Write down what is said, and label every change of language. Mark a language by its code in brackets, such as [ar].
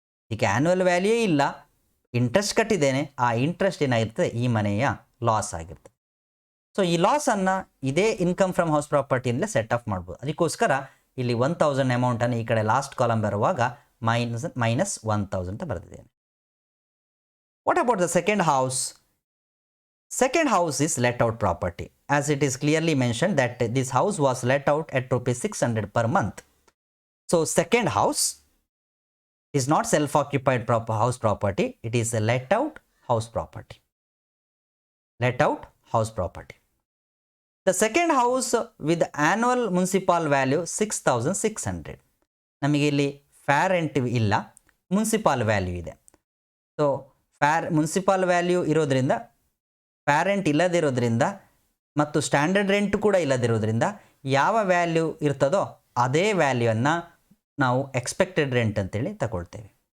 [kn] ಇದಕ್ಕೆ annual value ಇಲ್ಲ, interest ಕಟ್ಟಿದ್ದೇನೆ, ಆ ಇಂಟ್ರೆಸ್ಟ್ ಏನಾಗಿರ್ತದೆ ಈ ಮನೆಯ ಲಾಸ್ ಆಗಿರ್ತದೆ. ಸೊ ಈ ಲಾಸನ್ನು ಇದೇ income from house ಪ್ರಾಪರ್ಟಿಯಿಂದಲೇ set of ಮಾಡ್ಬೋದು. ಅದಕ್ಕೋಸ್ಕರ ಇಲ್ಲಿ 1,000 ಅಮೌಂಟನ್ನು ಈ ಕಡೆ ಲಾಸ್ಟ್ ಕಾಲಮ್ ಬರುವಾಗ -1,000 ಅಂತ ಬರೆದಿದ್ದೇನೆ. [en] What about the second house? Second house is let out property, as it is clearly mentioned that this house was let out at ₹600 per month. So second house is not self-occupied house property, it is a let out house property. Let out house property. The second house with annual municipal value 6,600. [kn] ನಮಗೆ ಇಲ್ಲಿ fair rent ಇಲ್ಲ, municipal value ಇದೆ. So municipal value ಇರೋದ್ರಿಂದ parent ಇಲ್ಲದಿರೋದ್ರಿಂದ ಮತ್ತು standard rent ಕೂಡ ಇಲ್ಲದಿರೋದ್ರಿಂದ ಯಾವ value ಇರ್ತದೋ ಅದೇ ವ್ಯಾಲ್ಯೂವನ್ನು ನಾವು ಎಕ್ಸ್ಪೆಕ್ಟೆಡ್ ರೆಂಟ್ ಅಂತೇಳಿ ತಗೊಳ್ತೇವೆ.